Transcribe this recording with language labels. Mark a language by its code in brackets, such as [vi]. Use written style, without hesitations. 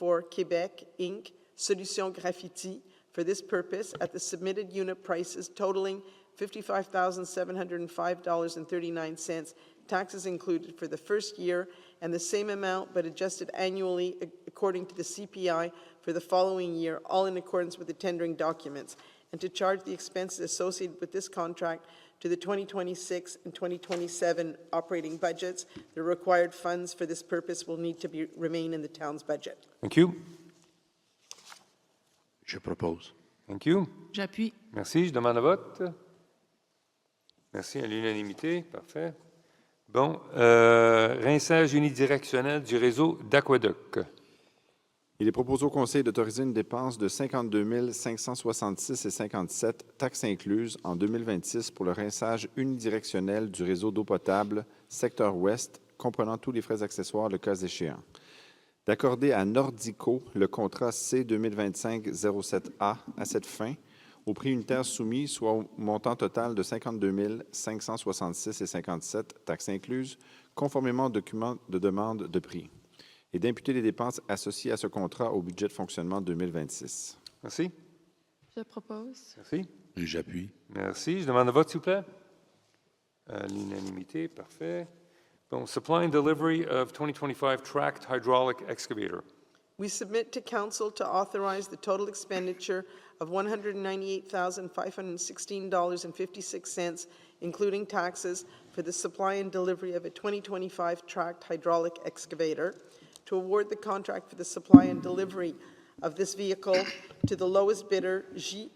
[en] Québec, Inc., Solution Graffiti, for this purpose at the submitted unit prices totaling $55,705.39, taxes included for the first year, and the same amount but adjusted annually according to the CPI for the following year, all in accordance with the tendering documents, and to charge the expenses associated with this contract to the 2026 and 2027 operating budgets. The required funds for this purpose will need to remain in the town's budget. Thank you. [fr] Je propose. [en] Thank you. [fr] J'appuie. Merci. Je demande le vote. Merci à l'unanimité. Parfait. Bon, rinçage unidirectionnel du réseau d'aqueduc. Il est proposé au Conseil d'autoriser une dépense de 52 566,57 taxes incluses en 2026 pour le rinçage unidirectionnel du réseau d'eau potable secteur ouest, comprenant tous les frais accessoires le cas échéant. D'accorder à Nordico le contrat C-2025-07A à cette fin, au prix unitaire soumis, soit au montant total de 52 566,57 taxes incluses, conformément au document de demande de prix, et d'imputer les dépenses associées à ce contrat au budget de fonctionnement 2026. Merci. Je propose. Merci. J'appuie. Merci. Je demande le vote, s'il vous plaît. À l'unanimité, parfait. [en] Bon, supply and delivery of 2025 tracked hydraulic excavator. We submit to Council to authorize the total expenditure of $198,516.56, including taxes, for the supply and delivery of a 2025 tracked hydraulic excavator, to award the contract for the supply and delivery of this vehicle to the lowest bidder, J.